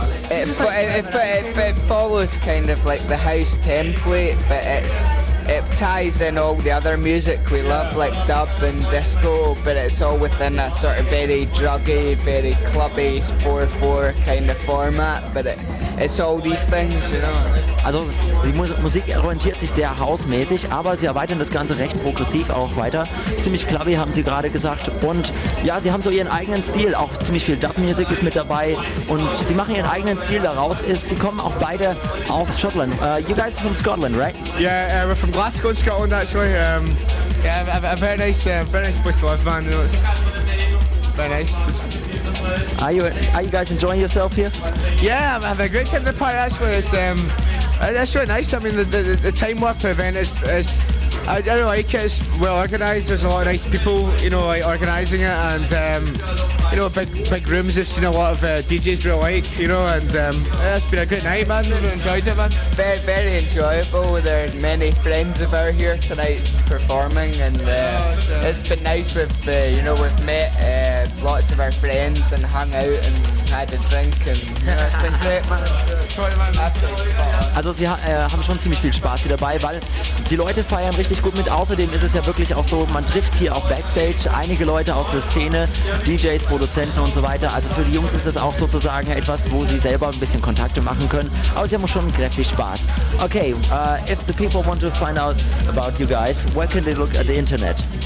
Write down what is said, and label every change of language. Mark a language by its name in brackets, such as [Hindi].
[English] The music follows kind of like the house template, but it ties in all the other music we love, like dub and disco, but it's all within a sort of very druggy, very clubby 4/4 kind of format, but it's all these things, you know. [German] Also, die Musik orientiert sich sehr hausmäßig, aber sie erweitern das Ganze recht progressiv auch weiter. Ziemlich clubby, haben sie gerade gesagt. Und ja, sie haben so ihren eigenen Stil, auch ziemlich viel Dub-Music ist mit dabei. Und sie machen ihren eigenen Stil daraus. Sie kommen auch beide aus Schottland. [English] You guys are from Scotland, right? Yeah, we're from Glasgow, Scotland, actually. Yeah, a very nice place to live, man. You know, it's very nice. Are you guys enjoying yourself here? Yeah, I'm having a great time at the party, actually. It's really nice. I mean, the time warp event is I like it. It's well organised. There's a lot of nice people, you know, like organising it, and you know, big rooms. I've seen a lot of DJs we like, you know, and it's been a great night, man. We've enjoyed it, man. Very, very enjoyable. There are many friends of ours here tonight performing, and it's been nice. With you know, we've met lots of our friends and hung out and had a drink, and you know, it's been great, man. [German] Also, sie haben schon ziemlich viel Spaß hier dabei, weil die Leute feiern richtig gut mit. Außerdem ist es ja wirklich auch so, man trifft hier auch Backstage einige Leute aus der Szene, DJs, Produzenten und so weiter. Also für die Jungs ist es auch sozusagen etwas, wo sie selber ein bisschen Kontakte machen können. Aber sie haben schon kräftig Spaß. [English] Okay, if the people want to find out about you guys, where can they look at the internet?